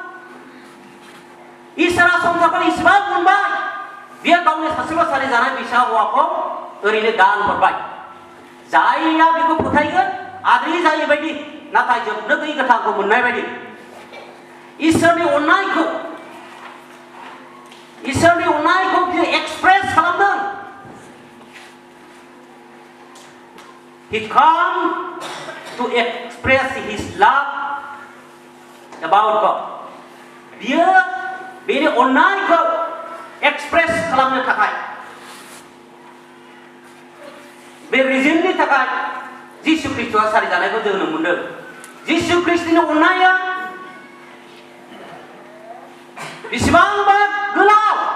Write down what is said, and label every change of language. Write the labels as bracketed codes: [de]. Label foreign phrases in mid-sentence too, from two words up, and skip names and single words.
[brx] इसोरा संसारखौ इसेबां मोनबाय बियो गावनि सासेल' सारि जानाय फिसा हौवाखौ ओरैनो दान हरबाय जायया बेखौ फोथायगोन आद्रि जायै बायदि नाथाय जोबनो गैयै गोथांखौ मोननाय बायदि इसोरनि अननायखौ बियो एक्सप्रेस खालामदों [en] He come to express his love about God [brx] बियो बेनि अननायखौ एक्सप्रेस खालामनो थाखाय बे रिजननि थाखाय जिसु ख्रीष्टआ सारि जानायखौ जों नुनो मोनदों जिसु ख्रीष्टनि अननाया बेसेबांबा गोलाव